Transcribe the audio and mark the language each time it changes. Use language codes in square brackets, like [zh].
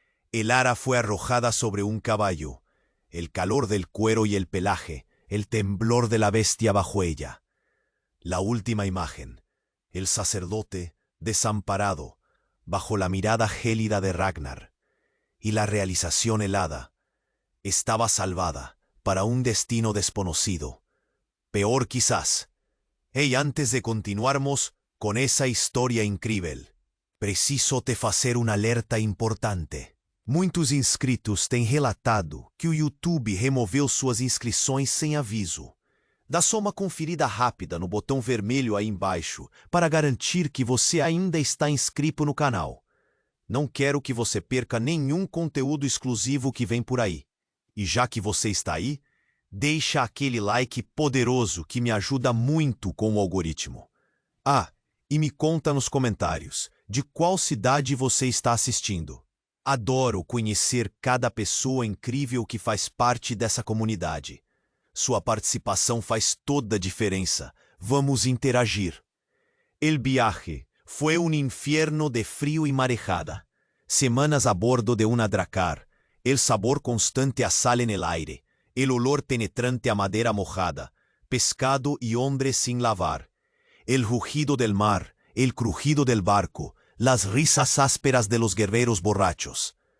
[es] Elara fue arrojada sobre un caballo, el calor del cuero y el pelaje, el temblor de la bestia bajo ella. La última imagen, el sacerdote desamparado, bajo la mirada gélida de Ragnar, y la realización helada. Estaba salvada para un destino desconocido. Peor quizás. [pt] Antes de continuarmos con essa história incrível, preciso te fazer um alerta importante. Muitos inscritos têm relatado que o YouTube removeu suas inscrições sem aviso. Dá só uma conferida rápida no botão vermelho aí embaixo para garantir que você ainda está inscrito no canal. Não quero que você perca nenhum conteúdo exclusivo que vem por aí. E já que você está aí, deixa aquele like poderoso que me ajuda muito com o algoritmo. E me conta nos comentários de qual cidade você está assistindo. Adoro conhecer cada pessoa incrível que faz parte dessa comunidade. Sua participação faz toda a diferença. Vamos interagir. [es] El viaje fue un infierno de frío y marejada. Semanas a bordo de una dracar, el sabor constante a sal en el aire, el olor penetrante a madera mojada, pescado y hombres sin lavar, el rugido del mar, el crujido del barco, las risas ásperas de los guerreros borrachos.